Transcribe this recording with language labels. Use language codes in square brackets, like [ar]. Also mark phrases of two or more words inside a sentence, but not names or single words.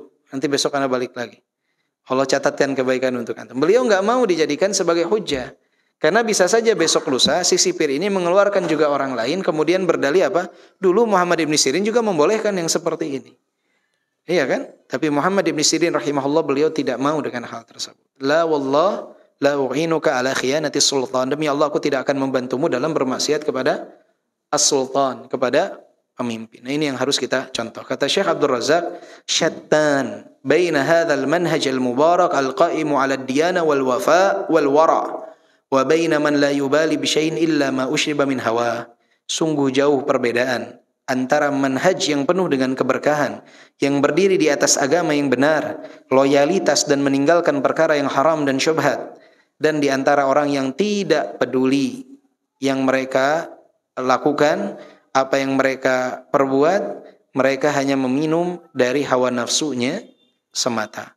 [id] Nanti besok anak balik lagi. Allah catatkan kebaikan untuk antum. Beliau nggak mau dijadikan sebagai hujjah. Karena bisa saja besok lusa si sipir ini mengeluarkan juga orang lain, kemudian berdalih apa? Dulu Muhammad ibn Sirin juga membolehkan yang seperti ini. Iya kan? Tapi Muhammad ibn Sirin rahimahullah beliau tidak mau dengan hal tersebut. [ar] لا والله لا أعينك على خيانة سلطان. [id] Demi Allah aku tidak akan membantumu dalam bermaksiat kepada as-sultan, kepada pemimpin. Nah, ini yang harus kita contoh. Kata Syekh Abdul Razak, [ar] شتان بين هذا المنهج المبارك القائم على الديانة والوفاء والورع وبين من لا يبالي بشيء إلا ما أشرب من هوى. [id] Sungguh jauh perbedaan antara manhaj yang penuh dengan keberkahan, yang berdiri di atas agama yang benar, loyalitas dan meninggalkan perkara yang haram dan syubhat, dan di antara orang yang tidak peduli yang mereka lakukan, apa yang mereka perbuat, mereka hanya meminum dari hawa nafsunya semata.